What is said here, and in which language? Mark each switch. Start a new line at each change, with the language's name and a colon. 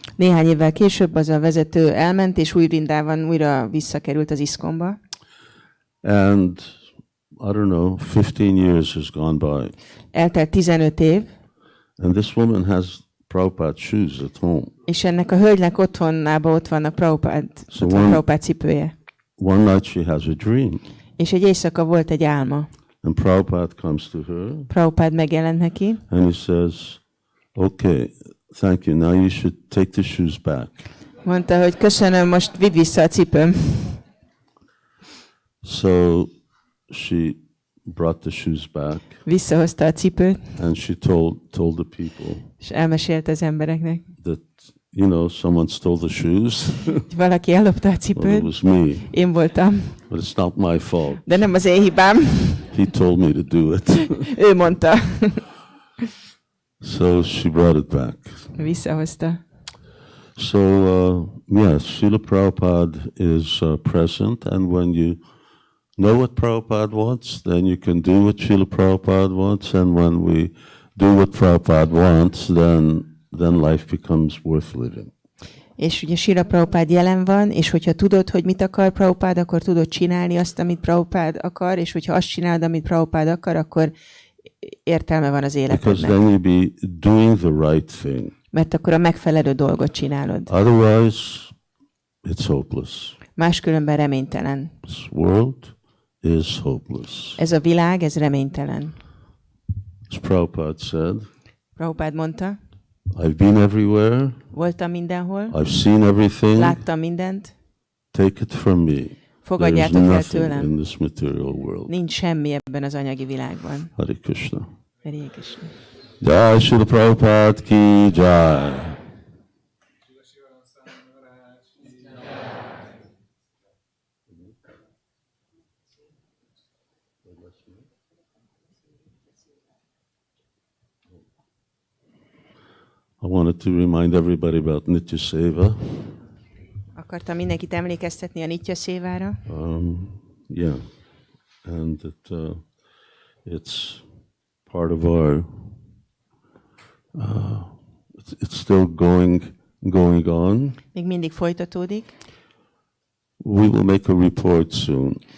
Hungarian: Néhány évvel később az a vezető elment, és új Vrindában újra visszakerült az ISKCON-ba.
English: And I don't know, 15 years has gone by.
Hungarian: Eltelt 15 év,
English: And this woman has Prabhupada shoes at home.
Hungarian: és ennek a hölgynek otthonában ott vannak Prabhupada cipője.
English: One night she has a dream.
Hungarian: És egy éjszaka volt egy álma.
English: And Prabhupada comes to her
Hungarian: Prabhupada megjelent neki,
English: and he says, okay, thank you. Now you should take the shoes back.
Hungarian: mondta, hogy köszönöm, most vidd vissza a cipőm.
English: So she brought the shoes back
Hungarian: Visszahozta a cipőt,
English: and she told the people
Hungarian: és elmesélte az embereknek,
English: that, someone stole the shoes.
Hungarian: hogy valaki ellopta a
English: Well, it
Hungarian: cipőt,
English: was me,
Hungarian: én voltam,
English: but it's not my fault.
Hungarian: de nem az én hibám,
English: He told me to do it.
Hungarian: ő mondta.
English: So she brought it back.
Hungarian: Visszahozta.
English: So, yes, Srila Prabhupada is present, and when you know what Prabhupada wants, then you can do what Srila Prabhupada wants, and when we do what Prabhupada wants, then life becomes worth living.
Hungarian: És ugye Srila Prabhupada jelen van, és hogyha tudod, hogy mit akar Prabhupada, akkor tudod csinálni azt, amit Prabhupada akar, és hogyha azt csinálod, amit Prabhupada akar, akkor értelme van az
English: Because
Hungarian: életednek.
English: then you'll be doing the right thing.
Hungarian: Mert akkor a megfelelő dolgot csinálod.
English: Otherwise, it's hopeless.
Hungarian: Máskülönben reménytelen.
English: This world is hopeless.
Hungarian: Ez a világ, ez reménytelen.
English: As Prabhupada said,
Hungarian: Prabhupada mondta,
English: I've been everywhere,
Hungarian: voltam mindenhol,
English: I've seen everything,
Hungarian: láttam mindent,
English: take it from me. There's
Hungarian: fogadjátok el
English: nothing
Hungarian: tőlem.
English: in this material world.
Hungarian: Nincs semmi ebben az anyagi világban.
English: Hare Krishna.
Hungarian: Hare Krishna. Jai Srila Prabhupada ki jai.
English: I wanted to remind everybody about Nitya Seva.
Hungarian: Akartam mindenkit emlékeztetni a Nitya Szévára.
English: Yeah, and it's part of our. It's still going on.
Hungarian: Még mindig folytatódik.
English: We will make a report soon